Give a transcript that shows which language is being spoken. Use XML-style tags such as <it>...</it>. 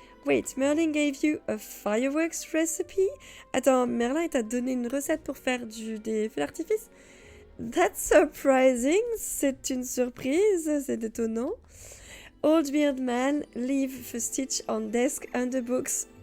<en>Wait, Merlin gave you a fireworks recipe?</en> <fr>Attends, Merlin t'a donné une recette pour faire des feux d'artifice?</fr> <en>That's surprising.</en> <fr>C'est une surprise, c'est étonnant.</fr> <en>Old Beard Man, leave for Stitch on desk under books.</en>